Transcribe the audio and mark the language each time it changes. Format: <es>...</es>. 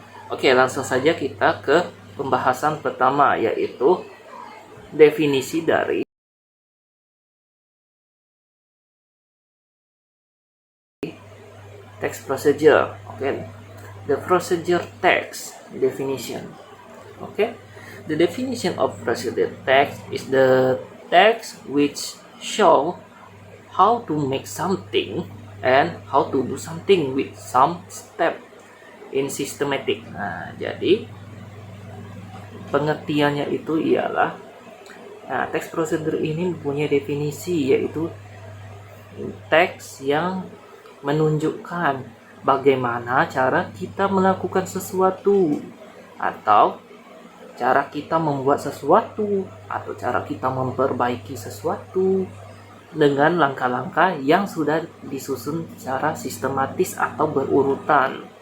<id>Oke, langsung saja kita ke pembahasan pertama, yaitu definisi dari text procedure.</id> <en>Okay, the procedure text definition. Okay, the definition of procedure text is the text which show how to make something and how to do something with some step in systematic.</en> <id>Nah, jadi pengertiannya itu ialah, nah, text procedure ini mempunyai definisi, yaitu teks yang menunjukkan bagaimana cara kita melakukan sesuatu, atau cara kita membuat sesuatu, atau cara kita memperbaiki sesuatu dengan langkah-langkah yang sudah disusun secara sistematis atau berurutan.</id>